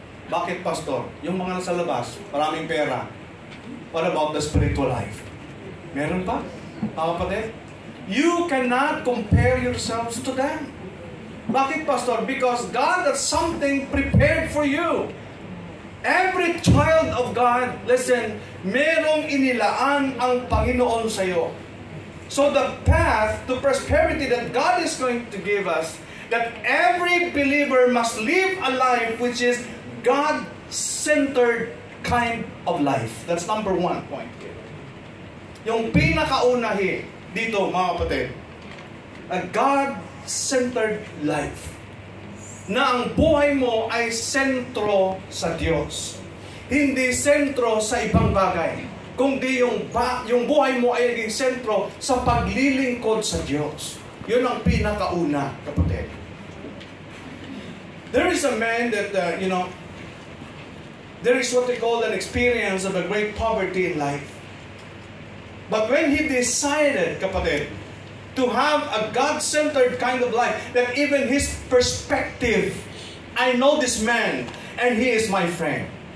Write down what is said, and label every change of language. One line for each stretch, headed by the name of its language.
Filipino: Bakit, Pastor? Yung mga nasa labas, maraming pera.
English: What about the spiritual life?
Filipino: Meron pa?
English: Kapatid? You cannot compare yourselves to them.
Filipino: Bakit, Pastor?
English: Because God has something prepared for you. Every child of God, listen,
Filipino: merong inilaan ang Panginoon sa iyo.
English: So the path to prosperity that God is going to give us, that every believer must live a life which is God-centered kind of life. That's number one point.
Filipino: Yung pinakaunahi dito, mga kapatid,
English: a God-centered life.
Filipino: Na ang buhay mo ay sentro sa Diyos. Hindi sentro sa ibang bagay. Kundi yung buhay mo ay naging sentro sa paglilingkod sa Diyos. Yun ang pinakauna, kapatid.
English: There is a man that, there is what they call an experience of a great poverty in life. But when he decided, kapatid, to have a God-centered kind of life, that even his perspective, I know this man, and he is my friend.